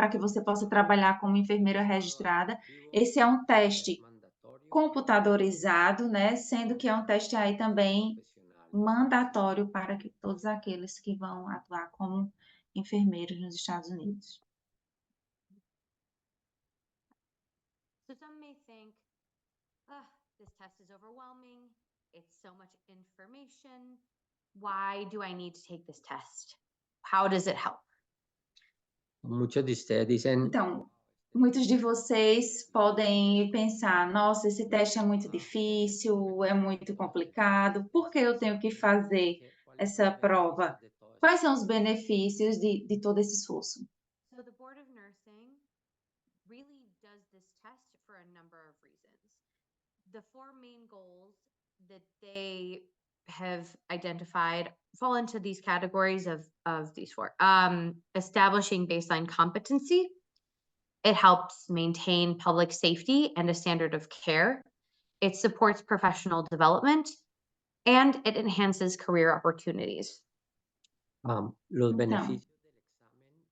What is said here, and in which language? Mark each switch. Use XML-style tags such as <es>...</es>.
<pt>Para que você possa trabalhar como enfermeira registrada. Esse é um teste computadorizado, né? Sendo que é um teste aí também mandatório para que todos aqueles que vão atuar como enfermeiros nos Estados Unidos.</pt> <en>So some may think, this test is overwhelming. It's so much information. Why do I need to take this test? How does it help?</en> <es>Muchos de ustedes dicen,</es> <pt>Então, muitos de vocês podem pensar, nossa, esse teste é muito difícil, é muito complicado, por que eu tenho que fazer essa prova? Quais são os benefícios de todo esse esforço?</pt> <en>So the Board of Nursing really does this test for a number of reasons. The four main goals that they have identified fall into these categories of these four. Establishing baseline competency. It helps maintain public safety and a standard of care. It supports professional development, and it enhances career opportunities.</en> <es>los beneficios del examen.</es>